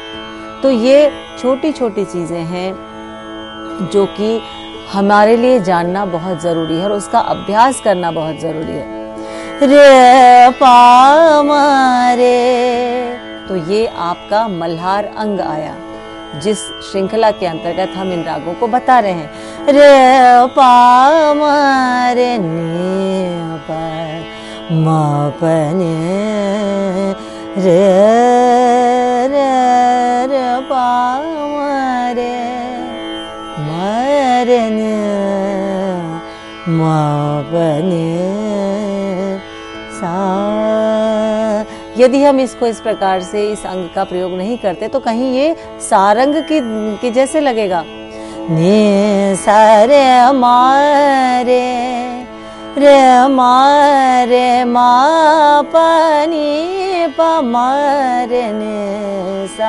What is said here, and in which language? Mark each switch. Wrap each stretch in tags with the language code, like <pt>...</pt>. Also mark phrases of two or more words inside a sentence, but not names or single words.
<hi>तो ये छोटी छोटी चीजें हैं जो कि हमारे लिए जानना बहुत जरूरी है और उसका अभ्यास करना बहुत जरूरी है। रे पा मा रे तो ये आपका मल्हार अंग आया, जिस श्रृंखला के अंतर्गत हम इन रागों को बता रहे हैं। रे पा म रे नी पा म प ने रे रे रे पा म रे ने म प ने सा। यदि हम इसको इस प्रकार से इस अंग का प्रयोग नहीं करते तो कहीं ये सारंग की जैसे लगेगा। ने सारे मारे रे मारे मा पानी प मारे ने सा।</hi>